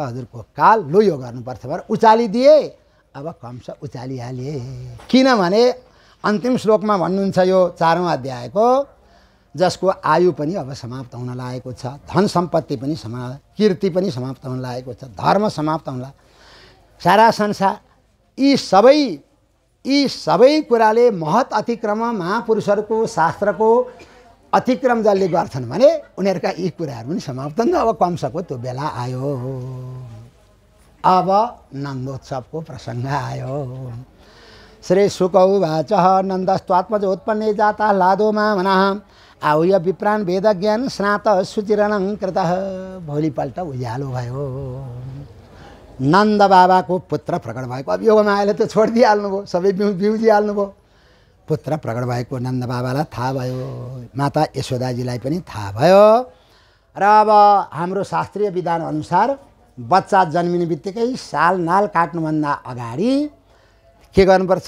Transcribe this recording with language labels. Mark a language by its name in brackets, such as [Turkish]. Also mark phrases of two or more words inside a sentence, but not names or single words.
[Nepali] हजुरको काल, लो यो गर्नुपर्छ भनेर उचालिदिए। अब कंस उचालिहाले, किनभने अन्तिम श्लोकमा भन्नुहुन्छ यो 4औं अध्यायको, जसको आयु पनि अब समाप्त हुन लागेको छ, धन सम्पत्ति पनि कीर्ति पनि समाप्त हुन लागेको छ, धर्म समाप्त हुन लाग्यो, सारा संसार यी सबै कुराले महत् अतिक्रम महापुरुषहरूको शास्त्रको अतिक्रम जसले गर्छन् भने उनीहरूका यी कुराहरू पनि समाप्त हुन्। अब कंसको त्यो बेला आयो, अब नन्दोत्सवको प्रसङ्ग आयो। [Sanskrit] श्री शुक उवाच नन्दस्त्वात्मजोत्पन्ने जाता लादो मामनः आहुय विप्रान् वेदज्ञान स्नात सुचिरणं कृतः। [Nepali] भोलिपल्ट उज्यालो भयो, नन्द बाबाको पुत्र प्रकट भएको। अब योगमायाले त छोडिदिइहाल्नुभयो, सबै बिउजिहाल्नुभयो। पुत्र प्रकट भएको नन्द बाबालाई थाहा भयो, माता यशोदाजीलाई पनि थाहा भयो। र अब हाम्रो शास्त्रीय विधान अनुसार बच्चा जन्मिने बित्तिकै साल नाल काट्नुभन्दा अगाडि के गर्नुपर्छ?